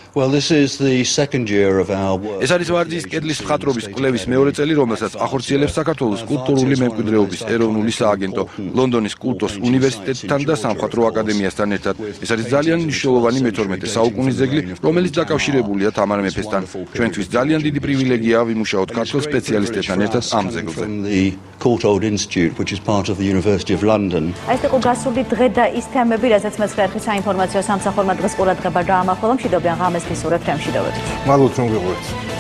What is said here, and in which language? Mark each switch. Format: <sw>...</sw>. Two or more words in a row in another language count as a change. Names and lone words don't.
<ka>ეს არის ვარძიის კედლის მხატვრობის კვლევის მეორე წელი, რომელსაც ახორციელებს საქართველოს კულტურული მემკვიდრეობის ეროვნული სააგენტო, ლონდონის კულტურის უნივერსიტეტთან და სამხატვრო აკადემიასთან ერთად. ეს არის ძალიან მნიშვნელოვანი მე-12 საუკუნის ძეგლი, რომელიც დაკავშირებულია თამარ მეფესთან. ჩვენთვის ძალიან დიდი პრივილეგია ვიმუშაოთ ქართულ სპეციალისტებთან ერთად ამ ძეგლზე.</ka> <en>Courtauld Institute, which is part of the University of London.</en> <ka>ეს იყო გასული დღე და ის თემები, რასაც მეცხრე საინფორმაციო სამსახურმა დღეს ყურადღება დაამახვილა. მშვიდობიან ღამეს მისურვებთ, რემში დავედით. მადლობთ რომ გიყურეთ.</ka>